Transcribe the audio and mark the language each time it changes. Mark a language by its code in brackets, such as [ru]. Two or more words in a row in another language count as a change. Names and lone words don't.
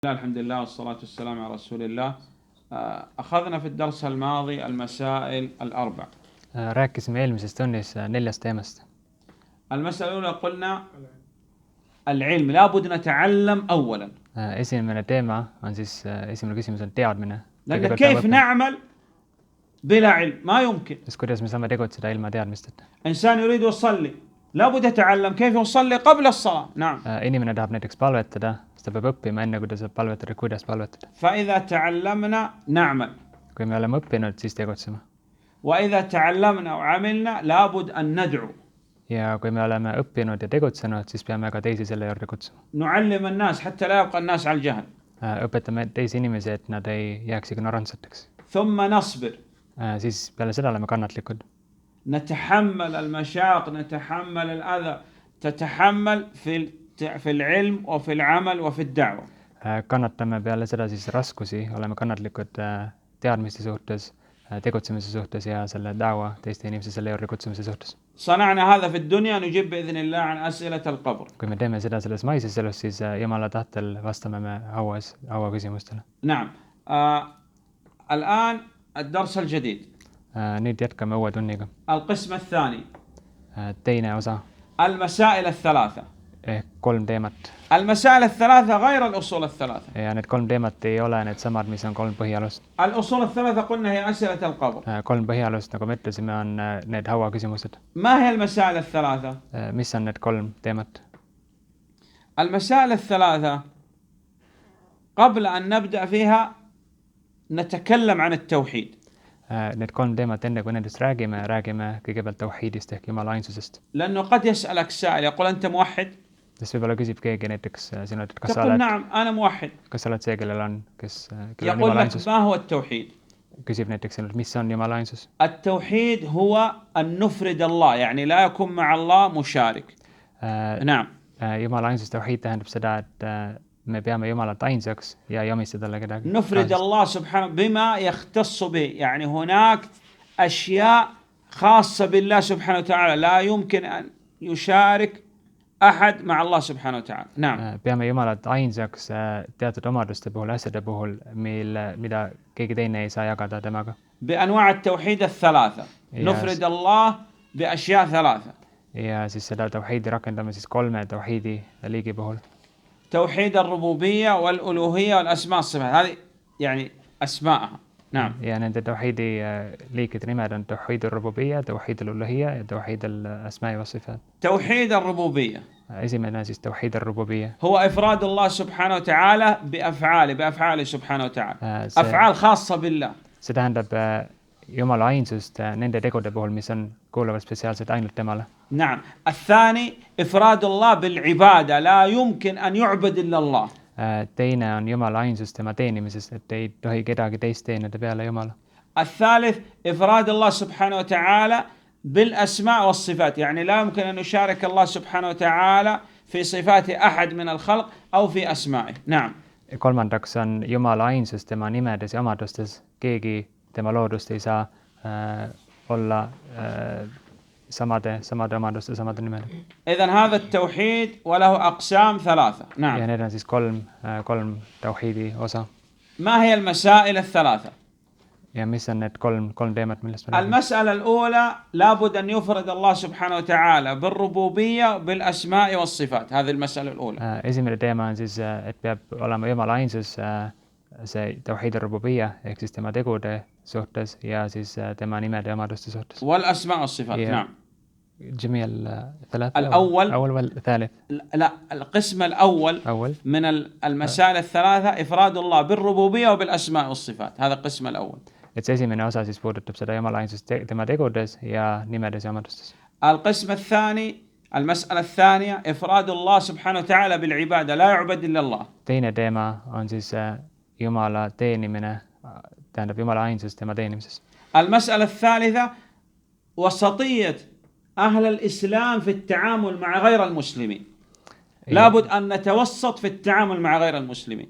[ar] الحمد لله والصلاة والسلام على رسول الله. أخذنا في الدرس الماضي المسائل الأربع. [et] Rääkisime eelmises tunnis 4 teemast. [ar] المسألة الأولى قلنا العلم لابد نتعلم أولا. [et] Esimene teema on siis, esimene küsimus on teadmine. [ar] لأن كيف نعمل بلا علم ما يمكن. [et] Sest kuidas me saame tegutseda ilma teadmisteta? [ar] إنسان يريد يصلي لابد يتعلم كيف يصلي قبل الصلاة. نعم. [et] Inimene tahab näiteks palvetada, siis ta peab õppima enne, kui ta saab palvetada, kuidas palvetada. [ar] فإذا تعلمنا نعمل. [et] Kui me oleme õppinud, siis tegutseme. [ar] وإذا تعلمنا وعملنا لابد أن ندعو. [et] Ja kui me oleme õppinud ja tegutsenud, siis peame ka teisi selle juurde kutsuma. [ar] نعلم الناس حتى لا يبقى الناس على الجهل. [et] Õpetame teisi inimesi, et nad ei jääks ignorantsateks. [ar] ثم نصبر. [et] Siis peale seda oleme kannatlikud. [ar] نتحمل المشاق نتحمل الأذى تتحمل في العلم وفي العمل وفي الدعوة. [et] Kannatame peale seda siis raskusi, oleme kannatlikud teadmiste suhtes, tegutsemise suhtes ja selle da'wa teiste inimese selle juurde kutsumise suhtes. [ar] صنعنا هذا في الدنيا نجيب بإذن الله عن أسئلة القبر. [et] Kui me teeme seda selles maises elus, siis Jumala tahtel vastame me haua küsimustele. [ar] نعم. الآن الدرس الجديد. [et] Nüüd jätkame uue tunniga. [ar] القسم الثاني. [et] Teine osa. [ar] المسائل الثلاثة. [et] Ehk 3 teemat. [ar] المسائل الثلاثة غير الأصول الثلاثة. [et] Ja need 3 teemat ei ole need samad, mis on 3 põhialust. [ar] الأصول الثلاثة قلنا هي أسئلة القبر. [et] 3 põhialust, nagu me ütlesime, on need haua küsimused. [ar] ما هي المسائل الثلاثة؟ [et] Mis on need 3 teemat? [ar] المسائل الثلاثة قبل أن نبدأ فيها نتكلم عن التوحيد. [et] Need 3 teemat enne kui nendest räägime kõigepealt tauhiidist ehk Jumala ainsusest. [ar] لأنه قد يسألك سائل يقول أنت موحد؟ [et] Sest võib-olla küsib keegi näiteks sinu, et تقول نعم أنا موحد. Kas sa oled see, kellel on [ar] يقول [et] Jumala [ar] لك [et] ainsus? [ar] ما هو التوحيد؟ [et] Küsib näiteks sinult, mis on Jumala ainsus? [ar] التوحيد هو أن نفرد الله يعني لا يكون مع الله مشارك. نعم. [et] Jumala ainsus tauhiid tähendab seda, et me peame Jumalat ainsaks ja ei omista talle kedagi. [ar] نفرد الله سبحانه بما يختص به يعني هناك أشياء خاصة بالله سبحانه وتعالى لا يمكن أن يشارك أحد مع الله سبحانه وتعالى. نعم. [et] Peame Jumalat ainsaks teatud omaduste puhul, asjade puhul, mida keegi teine ei saa jagada temaga. [ar] بأنواع التوحيد الثلاثة. نفرد الله بأشياء ثلاثة. [et] Ja siis seda tauhiidi rakendame siis 3 tauhiidi liigi puhul. [ar] توحيد الربوبية والألوهية والأسماء والصفات هذه يعني أسماءها. نعم. [et] Ja nende tauhiidi liikide nimed on [ar] توحيد الربوبية, توحيد الألوهية [et] ja [ar] توحيد الأسماء والصفات. توحيد الربوبية. [et] Esimene siis [ar] توحيد الربوبية. هو إفراد الله سبحانه وتعالى بأفعاله سبحانه وتعالى. أفعال خاصة بالله. [et] See tähendab Jumala ainsust nende tegude puhul, mis on kuuluvad spetsiaalselt ainult temale. [ar] نعم. الثاني إفراد الله بالعبادة لا يمكن أن يعبد إلا الله. [et] Teine on Jumala ainsus tema teenimises, et ei tohi kedagi teist teenida peale Jumala. [ar] الثالث إفراد الله سبحانه وتعالى بالأسماء والصفات يعني لا يمكن أن يشارك الله سبحانه وتعالى في صفات أحد من الخلق أو في أسمائه. نعم. [et] Kolmandaks on Jumala ainsus tema nimedes ja omadustes. Keegi tema loodust ei saa olla samade omaduste, samade nimede. [ar] إذن هذا التوحيد وله أقسام 3. نعم. [et] Ja need on siis 3 tauhiidi osa. [ar] ما هي المسائل الثلاثة؟ [et] Ja mis on need 3 teemat, millest me räägime? [ar] المسألة الأولى لابد أن يفرد الله سبحانه وتعالى بالربوبية بالأسماء والصفات. هذه المسألة الأولى. [et] Esimene teema on siis, et peab olema Jumala ainsus see [ar] توحيد الربوبية [et] ehk siis tema tegude suhtes ja siis tema nimede ja omaduste suhtes. [ar] والأسماء والصفات. نعم. جميع الثلاثة. الأول والثالث. لا القسم الأول من المسائل الثلاثة إفراد الله بالربوبية وبالأسماء والصفات. هذا القسم الأول. [et] Et see esimene osa siis puudutab seda Jumala ainsust tema tegudes ja nimedes ja omadustes. [ar] القسم الثاني المسألة الثانية إفراد الله سبحانه وتعالى بالعبادة لا يعبد إلا الله. [et] Teine teema on siis Jumala teenimine, tähendab Jumala ainsus tema teenimises. [ar] المسألة الثالثة وسطية أهل الإسلام في التعامل مع غير المسلمين. لابد أن نتوسط في التعامل مع غير المسلمين.